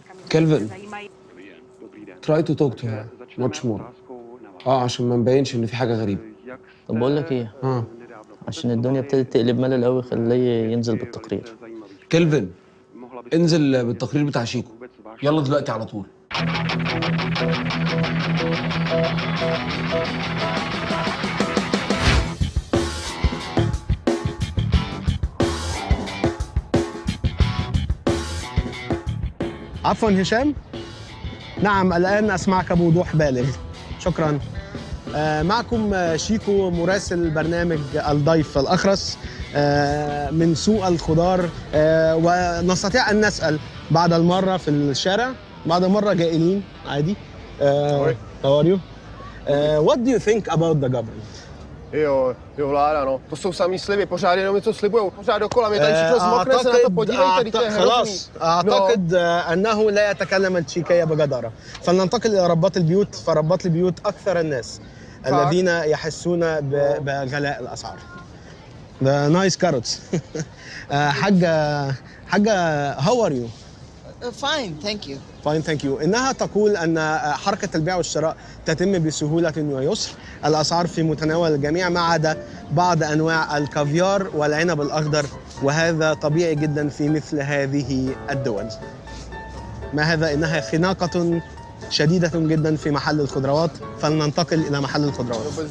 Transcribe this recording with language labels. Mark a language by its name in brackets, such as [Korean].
[English] Kelvin try to talk to her much more. [Arabic] عشان ما نبينش ان في حاجه غريبه. طب بقول لك ايه؟ عشان الدنيا ابتدت تقلب ملل قوي، خليه ينزل بالتقرير. كيلفن انزل بالتقرير بتاع شيكو يلا دلوقتي على طول. عفوا هشام. نعم الآن أسمعك بوضوح بالغ. شكرا. معكم شيكو مراسل برنامج الضيف الأخرس من سوق الخضار، ونستطيع أن نسأل بعد المرة في الشارع، بعد مرة جائلين عادي. [English] How are you? What do you think about the government? [Czech] Jo, vláda, no. To jsou samý sliby, pořád jenom něco slibujou. Pořád dokola, mě tady všechno zmokne, se na to podívejte, to je hrozný. [Arabic] خلاص أعتقد أنه لا يتكلم التشيكية بجدارة. فلننتقل إلى رباط البيوت، فرباط البيوت أكثر الناس الذين يحسون بغلاء الأسعار. [English] The nice carrots. حاجة how are you? Fine, thank you. Fine, thank you. [Arabic] إنها تقول أن حركة البيع والشراء تتم بسهولة ويسر. الأسعار في متناول الجميع ما عدا بعض أنواع الكافيار والعنب الأخضر، وهذا طبيعي جدا في مثل هذه الدول. ما هذا؟ إنها خناقة شديدة جدا في محل الخضروات، فلننتقل إلى محل الخضروات.